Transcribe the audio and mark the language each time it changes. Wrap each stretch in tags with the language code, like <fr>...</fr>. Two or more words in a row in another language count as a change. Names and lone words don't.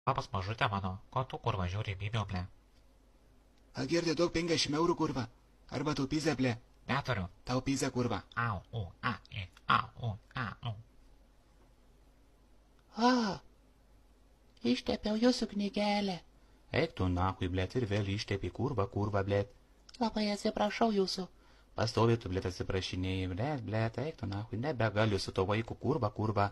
<lt>Labas mažutė mano, ko tu kurva žiūri bybio, ble? Agirdi duok 50 eurų, kurva. Arba tau pizę, ble. Neturiu. Tau pizę, kurva. Au, u, a, i, au, u, a, u. Ištepiau jūsų knygelę. Eik tu nakui, blėt, ir vėl ištėpi kurva, blėt. Labai atsiprašau jūsų. Pastovi tu, blėt, atsiprašinėjai, blėt, eik tu nakui, nebegaliu su to vaiku, kurva.</lt>